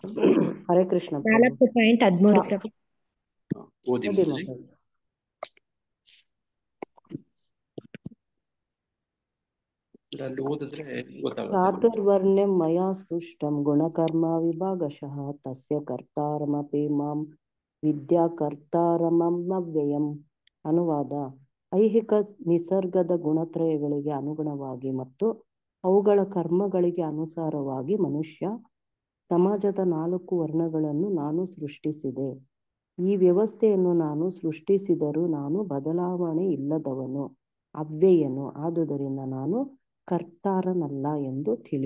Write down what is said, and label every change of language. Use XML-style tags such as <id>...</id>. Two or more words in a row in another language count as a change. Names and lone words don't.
<kn>ಹರೇ ಕೃಷ್ಣ. 4.13 ಓದಿ ಮತ್ತಜಿ. ಅಲ್ಲಿ ಓದಿದ್ರೆ ಗೊತ್ತಾಗುತ್ತೆ.</kn> <sa>ಚಾತುರ್ವರ್ಣ್ಯಂ ಮಯಾ ಸೃಷ್ಟಂ ಗುಣಕರ್ಮ ವಿಭಾಗಶಃ ತಸ್ಯ ಕರ್ತಾರಮಪಿ ಮಾಂ ವಿದ್ಯಾ ಕರ್ತಾರಮಂ ಅವ್ಯಯಂ.</sa> <kn>ಅನುವಾದ: ಐಹಿಕ ನಿಸರ್ಗದ ಗುಣತ್ರಯಗಳಿಗೆ ಅನುಗುಣವಾಗಿ ಮತ್ತು ಅವುಗಳ ಕರ್ಮಗಳಿಗೆ ಅನುಸಾರವಾಗಿ ಮನುಷ್ಯ ಸಮಾಜದ 4 ವರ್ಣಗಳನ್ನು ನಾನು ಸೃಷ್ಟಿಸಿದೆ. ಈ ವ್ಯವಸ್ಥೆಯನ್ನು ನಾನು ಸೃಷ್ಟಿಸಿದರೂ ನಾನು ಬದಲಾವಣೆ ಇಲ್ಲದವನು, ಅವ್ಯಯನು, ಆದುದರಿಂದ ನಾನು ಕರ್ತಾರನಲ್ಲ ಎಂದು ತಿಳಿ.</kn>